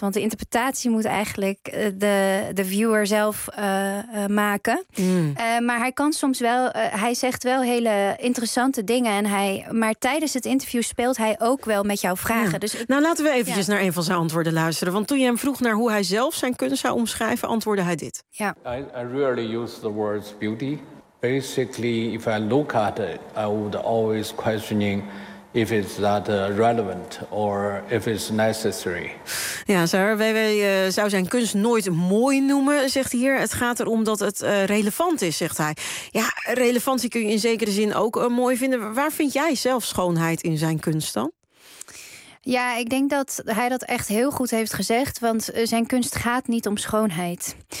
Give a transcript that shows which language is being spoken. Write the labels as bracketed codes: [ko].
[nl] Want de interpretatie moet eigenlijk de viewer zelf maken. Mm. Maar hij kan soms wel, hij zegt wel hele interessante dingen. Maar tijdens het interview speelt hij ook wel met jouw vragen. Ja. Dus laten we eventjes naar een van zijn antwoorden luisteren. Want toen je hem vroeg naar hoe hij zelf zijn kunst zou omschrijven, antwoordde hij dit. Ja. [en] I rarely use the words beauty. Basically, if I look at it, I would always questioning if it's that relevant or if it's necessary. [nl] Ja, sir, WW zou zijn kunst nooit mooi noemen, zegt hij hier. Het gaat erom dat het relevant is, zegt hij. Ja, relevantie kun je in zekere zin ook mooi vinden. Waar vind jij zelf schoonheid in zijn kunst dan? Ja, ik denk dat hij dat echt heel goed heeft gezegd. Want zijn kunst gaat niet om schoonheid.